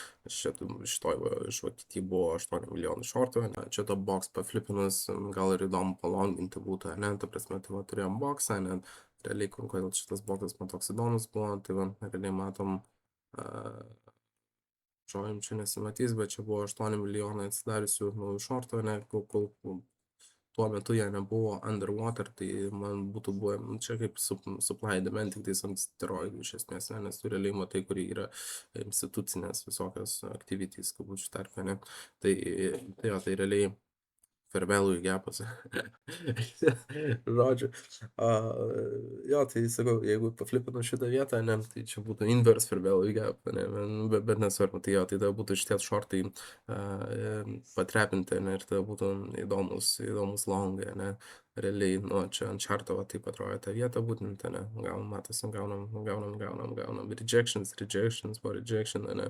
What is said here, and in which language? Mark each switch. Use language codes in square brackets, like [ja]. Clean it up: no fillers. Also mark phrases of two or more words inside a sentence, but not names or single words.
[lt] Šitoj iš Vokietijai buvo 8 milijonai šortų, ne, čia to box paflipinus, gal ir įdomu palonginti būtų, ne, ta prasme, tai va turėjom boxą, ne, realiai, kodėl šitas boxas man toks įdomus buvo, tai va, realiai matom, žodžiam čia nesimatys, bet čia buvo 8 milijonai atsidariusių naujų šortų, ne, kol tuo metu jie nebuvo underwater, tai man būtų buvę čia kaip [en] supply demand, [lt] tik tais ant steroidų iš esmės, ne, nes tu realiai matai, kur yra institucinės visokios activities, kabučių tarpe, ne. Tai realiai [en] fair value [lt] gapas. Žodžiu. Jo, tai sakau, jeigu paflipinu šitą vietą, ne, tai čia būtų [en] inverse fair value gap, [lt] ne, bet nesvarbu, tai jo, tai tada būtų šitie šortai patrepinti, ne, ir tada būtų įdomus longai, ne, realiai, nu, čia ant čarto, va, taip atrodo ta vieta būtent, ne, matosi, gaunam rejections, po rejection, ne.